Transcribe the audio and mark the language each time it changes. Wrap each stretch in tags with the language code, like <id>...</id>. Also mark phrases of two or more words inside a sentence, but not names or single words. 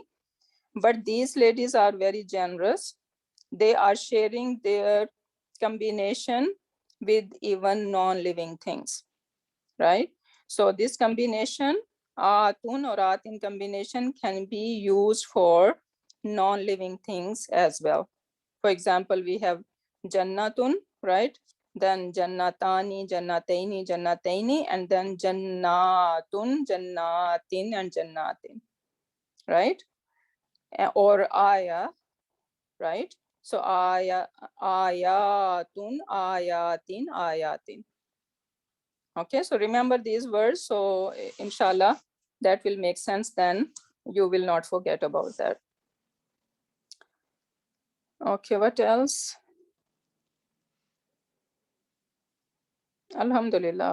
<en>But these ladies are very generous. They are sharing their combination with even non-living things, right? So this combination, atun or atin combination, can be used for non-living things as well. For example, we have jannatun, right?</en> <ar>Then جنتانِ جنتينِ جنتينِ,</ar> <en>and then</en> <ar>جنةٌ جنةٍ,</ar> <en>and jannatin, right? Or aya, right?</en> <ar>So آيةٌ آيةٍ آيةٍ.</ar> <en>Okay, so remember these words. So inshallah, that will make sense. Then you will not forget about that. Okay, what else? Alhamdulillah.</en>